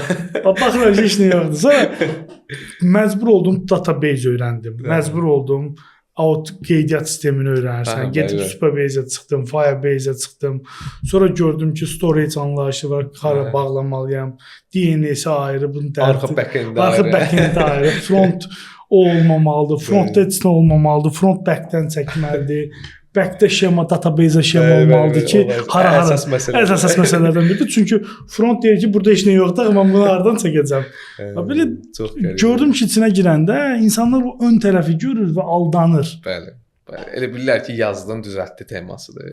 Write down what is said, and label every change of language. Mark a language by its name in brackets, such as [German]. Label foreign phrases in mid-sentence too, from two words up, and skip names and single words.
[Azerbaijani] Baxıram ki, heç nə yoxdur. Sonra məcbur oldum database öyrəndim. Məcbur oldum qeydiyyat sistemini öyrənirsən. Gedib Supabase-ə çıxdım, Firebase-ə çıxdım. Sonra gördüm ki, storage anlayışı var, hara bağlamalıyam. DNS-i ayrı, bunun arxa back-end ayrı, front olmamalıdır, front edge olmamalıdır, front back-dən çəkməlidir. Back-də şema, database-ə şema olmalıdır ki, hara əsas məsələlərdən biridir. Çünki front deyir ki, burada heç nə yoxdur, amma bunu haradan çəkəcəm. Belə gördüm ki, içinə girəndə insanlar bu ön tərəfi görür və aldanır. Bəli. Elə bilirlər ki, yazdın, düzəltdi temasıdır.